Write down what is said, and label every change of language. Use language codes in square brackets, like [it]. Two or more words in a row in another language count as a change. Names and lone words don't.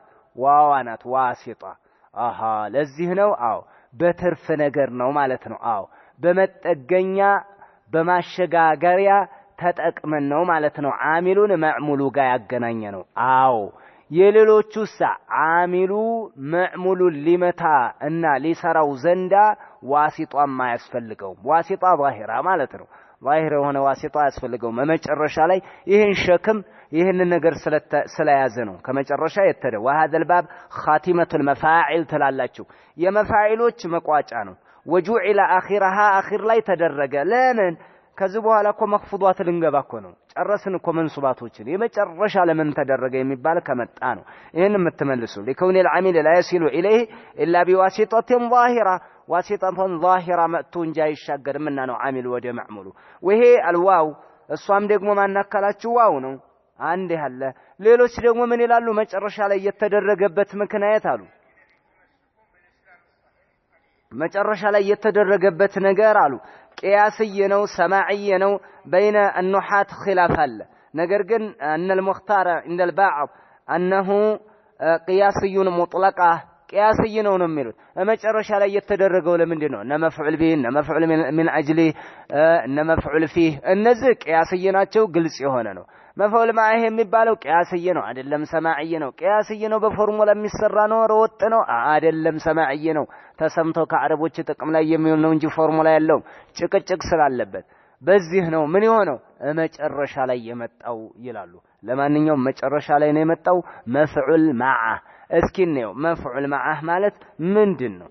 [am] ዋዋ ናት። ዋሲጣ አሃ ለዚህ ነው። አዎ በትርፍ ነገር ነው ማለት ነው። አዎ በመጠገኛ በማሸጋገሪያ ተጠቅመን ነው ማለት ነው። አሚሉን ማዕሙሉ ጋር ያገናኘ ነው። አዎ የሌሎቹስ አሚሉ ማዕሙሉን ሊመታ እና ሊሰራው ዘንዳ ዋሲጣም አያስፈልገውም። [ar] واسطة ظاهرة [am] ማለት ነው። ዛሂር የሆነ ዋሲጣ አያስፈልገውም። መጨረሻ ላይ ይህን ሸክም ይህን ነገር ስለያዘ ነው ከመጨረሻ የተደ [ar] وهذا الباب خاتمة المفاعل [am] ትላላችሁ። የመፋዒሎች መቋጫ ነው። [ar] وجعل آخرها [am] አኺር ላይ ተደረገ። ለምን ከዚህ በኋላ እኮ መክፉዷት ልንገባ እኮ ነው። ጨረስን እኮ መንሱባቶችን። የመጨረሻ ለምን ተደረገ የሚባል ከመጣ ነው ይሄን የምትመልሱ። [ar] لكون العامل لا يصل إليه إلا بواسطة ظاهرة واسطة ظاهرة [am] መጥቶ እንጂ አይሻገርምና ነው አሚል ወደ ማዕሙሉ። ወይሄ አልዋው እሷም ደግሞ ማናከላችሁ ዋው ነው። አንድ ያለ ሌሎች ደግሞ ምን ይላሉ? መጨረሻ ላይ የተደረገበት ምክንያት አሉ። መጨረሻ ላይ የተደረገበት ነገር አሉ ቅያስይ ነው፣ ሰማዕይ ነው። [ar] بين النحات خلاف [am] አለ። ነገር ግን [ar] ان المختار عند البعض انه [am] ቅያስዩን ሙጥለቃ ቅያስይ ነው የሚሉት መጨረሻ ላይ የተደረገው ለምንድን ነው? እነ [ar] مفعول به [am] እነ [ar] مفعول من أجل [am] እነ [ar] مفعول فيه [am] እነዚህ ቅያስይ ናቸው። ግልጽ የሆነ ነው። [ar] مفعول معه [am] የሚባለው ቅያስይ ነው አይደለም፣ ሰማዕይ ነው። ቅያስይ ነው በፎርሙላ የሚሰራ ነው፣ ወጥ ነው አይደለም፣ ሰማዕይ ነው። ተሰምቶ ከአረቦች ጥቅም ላይ የሚውል ነው እንጂ ፎርሙላ ያለው ጭቅጭቅ ስላለበት በዚህ ነው ምን የሆነው መጨረሻ ላይ የመጣው ይላሉ። ለማንኛውም መጨረሻ ላይ ነው የመጣው [ar] مفعول مع። [am] እስኪ ነው [ar] مفعول مع [am] ማለት ምንድነው?